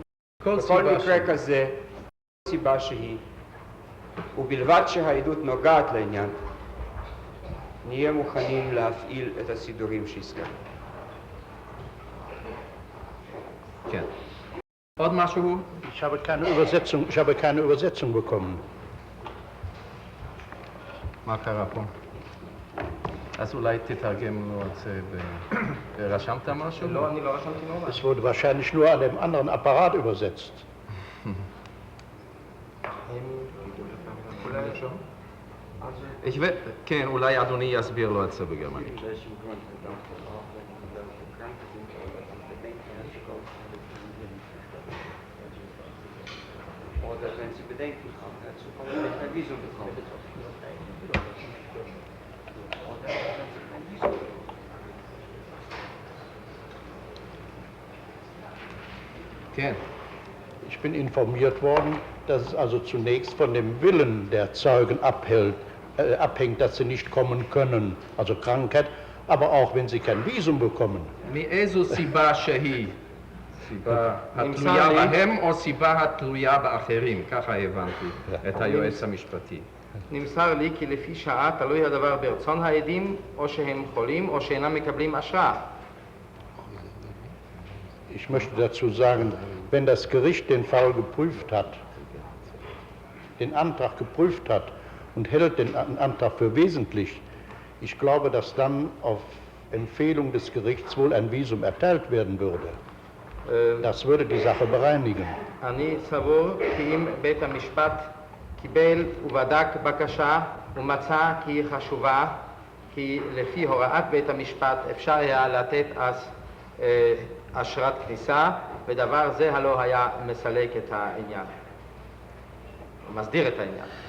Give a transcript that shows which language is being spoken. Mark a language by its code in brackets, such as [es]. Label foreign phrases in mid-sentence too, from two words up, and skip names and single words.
[he] בכל מקרה כזה, סיבה שהיא, ובלבד שהעדות נוגעת לעניין, נהיה מוכנים להפעיל את הסידורים שהזכרנו. כן. עוד משהו? [de] Ich habe keine Übersetzung bekommen. [he] מה קרה פה? אז אולי תתרגם לו את זה רשמת משהו? לא, אני לא רשמתי ממש. [de] Es wurde wahrscheinlich nur an dem anderen Apparat übersetzt. [he] כן, אולי אדוני יסביר לו את זה בגרמנית. [de] Oder wenn Sie Bedenken haben, dazu kommen wir ein Visum bekommen. Oder wenn Sie ein Visum bekommen. [he] כן. [de] Ich bin informiert worden, dass es also zunächst von dem Willen der Zeugen abhängt, dass sie nicht kommen können, also Krankheit, aber auch wenn sie kein Visum bekommen. [he] מאיזו סיבה שהיא? סיבה התלויה בהם או סיבה התלויה באחרים? ככה הבנתי את היועץ המשפטי. נמסר לי כי לפי שעה תלוי הדבר ברצון העדים, או שהם חולים או שאינם מקבלים אשרה. [de] Ich möchte dazu sagen, wenn das Gericht den Fall geprüft hat, den Antrag geprüft hat und hält den Antrag für wesentlich, ich glaube, dass dann auf Empfehlung des Gerichts wohl ein Visum erteilt werden würde. Das würde die Sache bereinigen. [he] אני סבור כי אם בית המשפט קיבל ובדק בקשה ומצא כי היא חשובה, כי לפי הוראת בית המשפט אפשר היה לתת אז אשרת כניסה, ודבר זה הלא היה מסלק את העניין, מסדיר את העניין.